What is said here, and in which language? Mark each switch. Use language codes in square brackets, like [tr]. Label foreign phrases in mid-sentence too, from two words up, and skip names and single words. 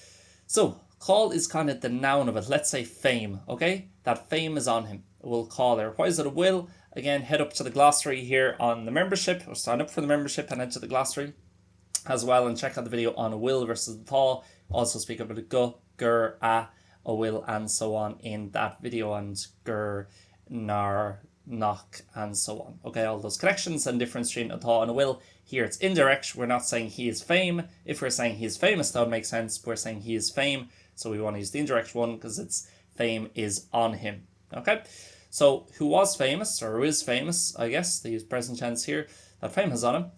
[en] So call is kind of the noun of it. Let's say fame, okay? That fame is on him. We'll call there. Why is it a will? Again, head up to the glossary here on the membership, or sign up for the membership and head to the glossary as well, and check out the video on a will versus the tá. Also speak about a go, gur, a will, and so on in that video, and gur, nar, knock, and so on. Okay, all those connections and difference between a tá and a will. Here it's indirect. We're not saying he is fame. If we're saying he is famous, that would make sense. We're saying he is fame, so we want to use the indirect one because it's fame is on him. Okay, so who was famous, or who is famous, I guess, they use present tense here, that fame is on him.